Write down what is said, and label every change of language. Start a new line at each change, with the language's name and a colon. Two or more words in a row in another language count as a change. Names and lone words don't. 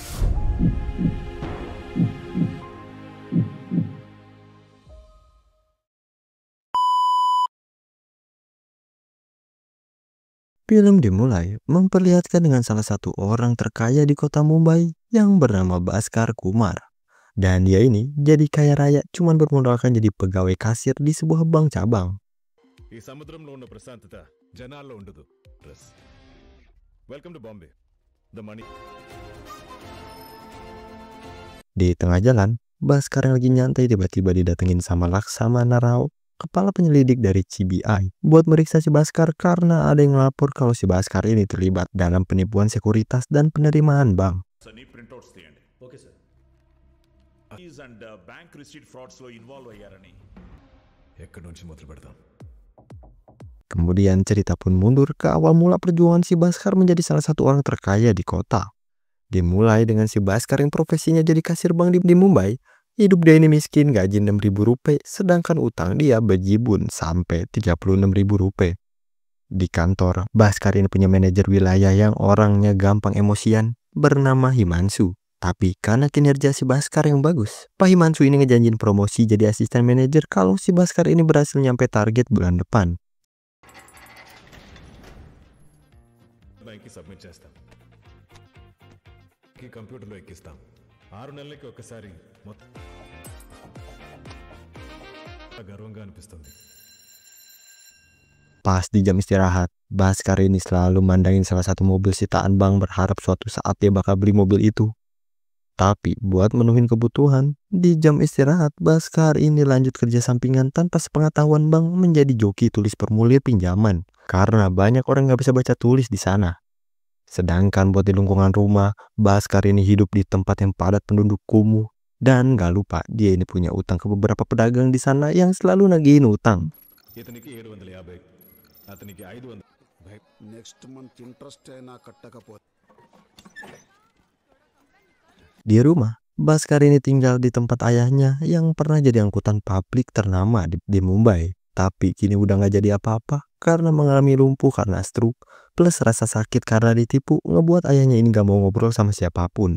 Indonesian: Film dimulai memperlihatkan dengan salah satu orang terkaya di kota Mumbai yang bernama Bhaskar Kumar. Dan dia ini jadi kaya raya cuman bermodalkan jadi pegawai kasir di sebuah bank cabang.
Telugu: ఈ సముద్రంలో ఉన్న ప్రశాంతత జనాల్లో ఉండదు.
English: Welcome to Bombay. The money.
Indonesian: Di tengah jalan, Bhaskar yang lagi nyantai tiba-tiba didatengin sama Laksamana Rao, kepala penyelidik dari CBI, buat meriksa si Bhaskar karena ada yang ngelapor kalau si Bhaskar ini terlibat dalam penipuan sekuritas dan penerimaan bank.
Telugu: ప్రింట్అవుట్స్ తీయండి.
English: okay sir. and bank receipt frauds
Telugu: లో ఇన్వాల్వ్ అయ్యారని. ఎక్కడి నుంచి మొదలు పెడదాం?
Indonesian: Kemudian cerita pun mundur ke awal mula perjuangan si Bhaskar menjadi salah satu orang terkaya di kota. Dimulai dengan si Bhaskar yang profesinya jadi kasir bank di Mumbai. Hidup dia ini miskin, gaji 6.000 rupiah, sedangkan utang dia bejibun sampai 36.000 rupiah. Di kantor, Bhaskar ini punya manajer wilayah yang orangnya gampang emosian, bernama Himanshu. Tapi karena kinerja si Bhaskar yang bagus, Pak Himanshu ini ngejanjin promosi jadi asisten manajer kalau si Bhaskar ini berhasil nyampe target bulan depan.
Telugu: బ్యాంక్కి సబ్మిట్ చేస్తాం. కంప్యూటర్లో ఎక్కిస్తాం. 6 నెలలకి ఒకసారి మొత్తం గర్వంగా అనిపిస్తుంది.
Indonesian: Pas di jam istirahat, Bhaskar ini selalu mandangin salah satu mobil sitaan bank berharap suatu saat dia bakal beli mobil itu. Tapi buat menuhin kebutuhan, di jam istirahat Bhaskar ini lanjut kerja sampingan tanpa sepengetahuan bank menjadi joki tulis formulir pinjaman. Karena banyak orang nggak bisa baca tulis di sana. Sedangkan buat di lingkungan rumah, Bhaskar ini hidup di tempat yang padat penduduk kumuh. Dan gak lupa dia ini punya utang ke beberapa pedagang di sana yang selalu nagihin utang.
Telugu: ఇతనికి 750, అతనికి 500.
English: next month interest
Telugu: అయినా కట్టకపోతే.
Indonesian: Di rumah, Bhaskar ini tinggal di tempat ayahnya yang pernah jadi angkutan publik ternama di Mumbai. Tapi kini udah gak jadi apa-apa karena mengalami lumpuh karena stroke. Plus rasa sakit karena ditipu ngebuat ayahnya ini gak mau ngobrol sama siapapun.